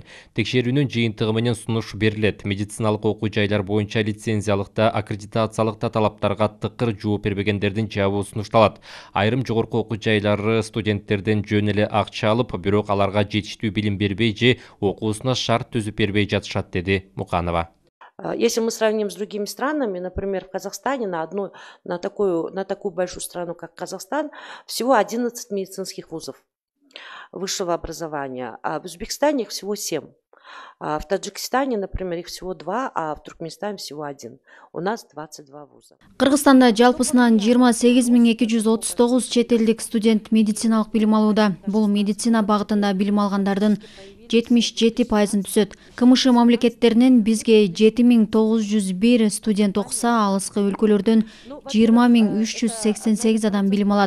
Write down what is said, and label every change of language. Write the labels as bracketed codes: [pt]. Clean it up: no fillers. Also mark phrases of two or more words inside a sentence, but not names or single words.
[ky] Текшерүүнүн жыйынтыгы менен сунуш берилет. Медициналык окуу жайлар боюнча лицензиялык аккредитациялык талаптарга тыкыр жооп бербегендердин жабуу сунушталат. Айрым жогорку окуу жайлары студенттерден жөн эле акча алып, бирок аларга жетиштүү билим бербей же окуусуна шарт түзүп бербей жатышат, деди Муканова. [ru] Если мы сравним с другими странами, например, в Казахстане, на такую большую страну, как Казахстан, всего 11 медицинских вузов высшего образования, а в Узбекистане их всего 7. В Таджикистане, например, их всего 2, а в Туркменистане всего 1. У нас 22 вуза. [ky] Кыргызстанда жалпысынан 28239 чет элдик студент медициналык билим алууда. Бул медицина багытында билим алгандардын 77%-ын түзөт. КМШ мамлекеттеринен бизге 7901 студент окуса, алыскы өлкөлөрдөн 20388 адам билим алат.